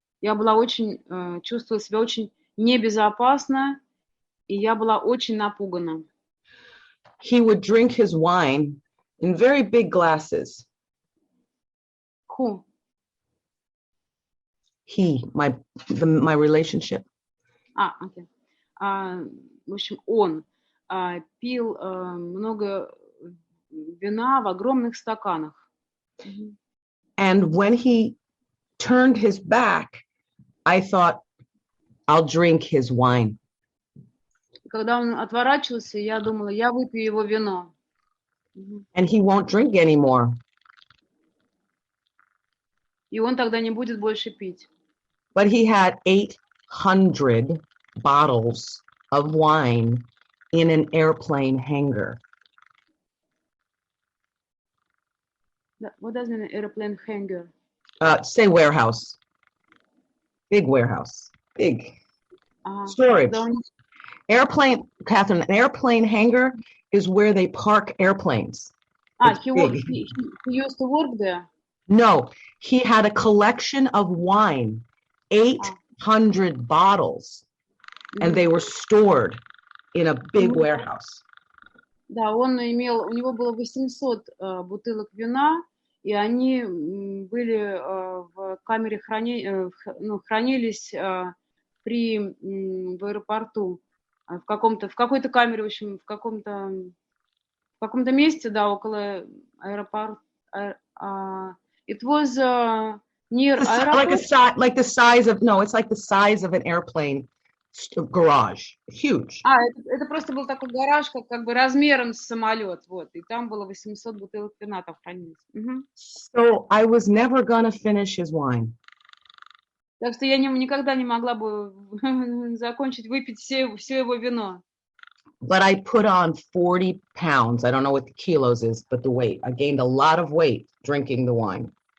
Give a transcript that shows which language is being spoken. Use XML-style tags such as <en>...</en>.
<ru>Я была очень, чувствовала себя очень небезопасно, и я была очень напугана.</ru> <en>He would drink his wine in very big glasses. Who? My relationship.</en> <ru>Окей. В общем, он пил много вина в огромных стаканах.</ru> <en>And when he turned his back, I thought, I'll drink his wine.</en> <ru>Когда он отворачивался, я думала, я выпью его вино.</ru> <en>And he won't drink anymore.</en> <ru>И он тогда не будет больше пить.</ru> <en>But he had 800 bottles of wine in an airplane hangar. What does mean airplane hangar? Say warehouse. Big warehouse. Big storage. Airplane, Catherine, an airplane hangar is where they park airplanes. He used to work there? No, he had a collection of wine, 800 bottles, and they were stored in a big warehouse.</en> <ru>Да, у него было 800 бутылок вина, и они были в камере хранились в аэропорту, в какой-то камере, в общем, в каком-то месте, да, около аэропорта.</ru> <en>It was near airport. Like the size of, no, it's like the size of an airplane garage, huge.</en> <ru>Это просто был такой гараж, как бы размером с самолет, вот, и там было 800 бутылок вина там хранились.</ru> <en>So I was never gonna finish his wine.</en> <ru>Так что я никогда не могла бы закончить выпить все его вино.</ru> <en>But I put on 40 pounds. I don't know what the kilos is, but the weight. I gained a lot of weight drinking the wine.</en>